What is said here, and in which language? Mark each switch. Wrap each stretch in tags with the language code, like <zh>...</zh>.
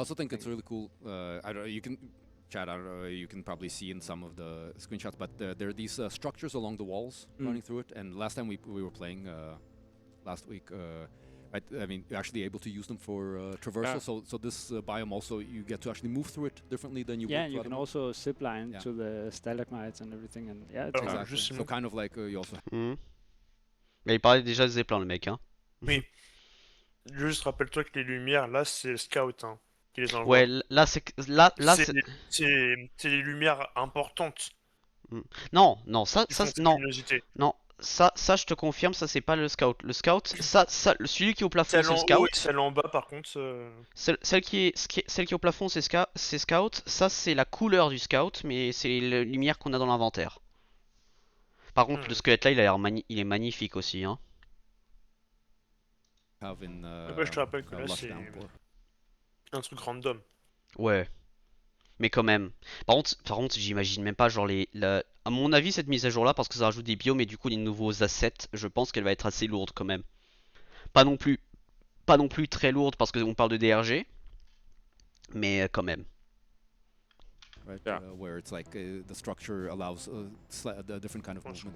<en>also think it's really cool. I don't. You can chat, you can probably see in some of the screenshots, but there are these structures along the walls running through it. And last time we were playing last week, I mean, you're actually able to use them for traversal. So this biome also, you get to actually move through it differently than you would. Yeah, you can also zip line to the stalagmites and everything, and yeah, it's exactly. So kind of like you also.</en> <fr>Mais il parlait déjà de Zeppelin, le mec, hein. Oui. Juste rappelle-toi que les lumières, là, c'est le scout hein, qui les envoie. Ouais, là c'est c'est les lumières importantes. Non, ça non. Luminosité. Non, ça je te confirme, ça c'est pas le scout. Le scout, ça celui qui est au plafond c'est le scout. Celle en bas par contre. Celle qui est au plafond c'est scout. Ça c'est la couleur du scout, mais c'est la lumière qu'on a dans l'inventaire. Par contre, le squelette là, il est magnifique aussi, hein. Je te rappelle que là c'est un truc random. Ouais. Mais quand même. Par contre, j'imagine même pas genre à mon avis cette mise à jour là, parce que ça rajoute des biomes et du coup des nouveaux assets, je pense qu'elle va être assez lourde quand même. Pas non plus très lourde parce qu'on parle de DRG, mais quand même.</fr> <en>Right, where it's like the structure allows a different kind of movement.</en>